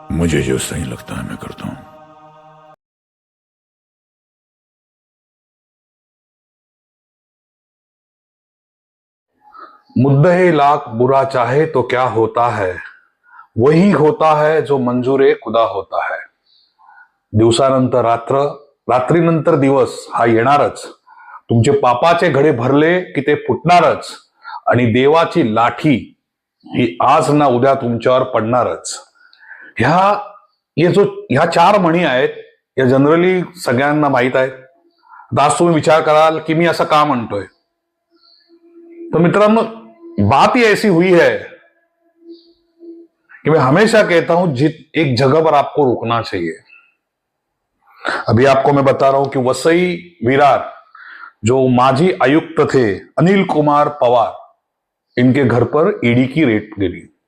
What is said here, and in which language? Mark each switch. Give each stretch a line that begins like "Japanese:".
Hindi: मुझे जो सही लगता है मैं करता हूं। मुद्दे लाख बुरा चाहे तो क्या होता है, वही होता है जो मंजूरे खुदा होता है।
Marathi: दिवसानंतर रात्र, रात्रीनंतर दिवस हा येणारच. तुमचे पापाचे घडे भरले की ते फुटणारच आणि देवाची लाठी ही आज ना उद्या तुमच्यावर पडणारच. ह्या ह्या चार म्हणी आहेत, या जनरली सगळ्यांना माहित आहेत. आता आज तुम्ही विचार कराल की मी असं का म्हणतोय.
Hindi: तो मित्रों, बात ही ऐसी हुई है कि मैं हमेशा कहता हूं एक जगह पर आपको रुकना चाहिए. अभी आपको मैं बता रहा हूं कि वसई विरार जो माजी आयुक्त थे अनिल कुमार पवार, इनके घर पर ईडी की रेड गिरी.